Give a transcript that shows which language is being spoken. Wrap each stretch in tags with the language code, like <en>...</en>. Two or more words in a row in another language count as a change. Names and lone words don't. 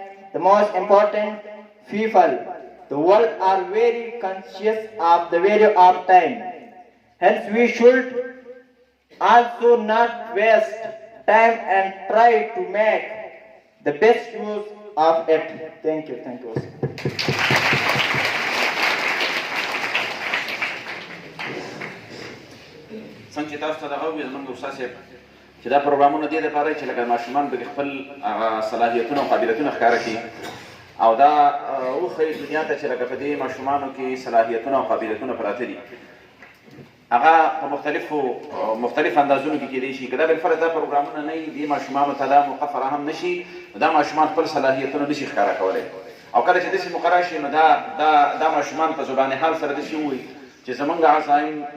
<en>The most important people, the world are very conscious of the value of time. Hence we should also not waste time and try to make the best use of it. Thank you. Thank you.</en> <ps>څنګه چې تاسو ته دغه وویل زموږ استاد صاحب چې دا پروګرامونه دې دپاره چې لکه ماشومان به خپل صلاحیتونه او قابلیتونه ښکاره کړي او دا وښیي دنیا ته چې لکه په دې ماشومانو کې صلاحیتونه او قابلیتونه پراته دي هغه په مختلف اندازونو کې کېدای شي که دا بالفرض دا پروګرامونه نه وي دې ماشومانو ته دا موقع فراهم نه شي دا ماشومان خپل صلاحیتونه نه شي ښکاره کولی او کله چې داسې مقرر شي نو دا ماشومان په زبان حال سره داسې ووایي چې زمونږ عزایم د</ps>